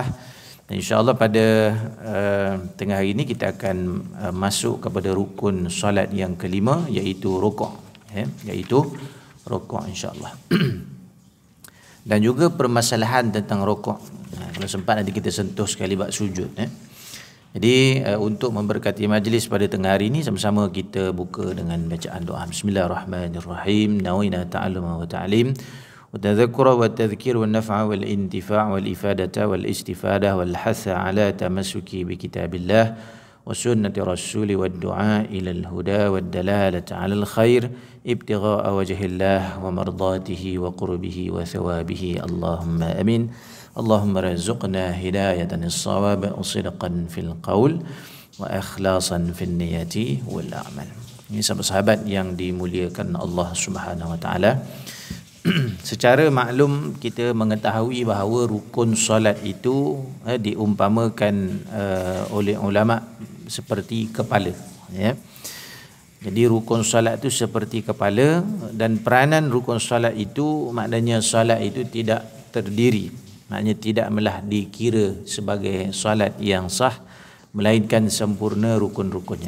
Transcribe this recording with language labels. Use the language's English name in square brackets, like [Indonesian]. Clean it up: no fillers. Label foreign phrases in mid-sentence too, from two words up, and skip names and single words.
[Malay] Dan insya-Allah pada tengah hari ini kita akan masuk kepada rukun solat yang kelima, iaitu rukuk, iaitu rukuk insya-Allah. Dan juga permasalahan tentang rukuk, kalau sempat nanti kita sentuh sekali bab sujud. Jadi untuk memberkati majlis pada tengah hari ini, sama-sama kita buka dengan bacaan doa. Bismillahirrahmanirrahim. [Arabic] نوينا التعلم والتعليم والتذكر والتذكير والنفع والانتفاع والإفادة والاستفادة والحث على التمسك بكتاب الله وسنة الرسول والدعاء إلى الهدى والدلالة على الخير ابتغاء وجه الله ومرضاته وقربه وثوابه اللهم آمين. اللهم رزقنا هداية الصواب وصدقا في القول وإخلاصا في النية والأعمال. [Malay] Ini sahabat-sahabat yang dimuliakan Allah [Arabic] سبحانه وتعالى. [Malay] Secara maklum kita mengetahui bahawa rukun solat itu diumpamakan oleh ulama seperti kepala, Jadi rukun solat itu seperti kepala, dan peranan rukun solat itu maknanya solat itu tidak terdiri, maknanya tidaklah dikira sebagai solat yang sah melainkan sempurna rukun-rukunnya.